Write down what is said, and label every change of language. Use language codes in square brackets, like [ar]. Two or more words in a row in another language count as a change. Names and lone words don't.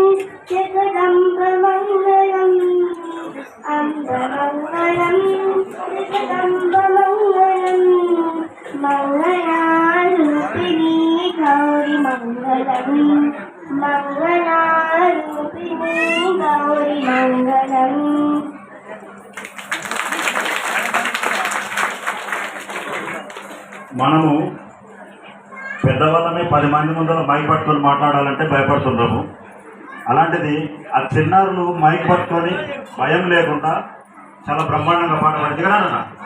[sa] जगदम्बमंगलम अम्बमंगलम जगदम्बमंगलम मंगलारूपिणी गौरी मंगलम मंगलारूपिणी गौरी मंगलम [te] మనము పెద్దవాళ్ళమే 10 మంది ముందర మైక్ పట్టుకొని మాట్లాడాలంటే భయపడుతున్నాము. అలాంటిది ఆ చిన్నారులు మైక్ పట్టుకొని భయం లేకుండా చాలా బ్రహ్మాండంగా పాట పాడింది కదా అన్న.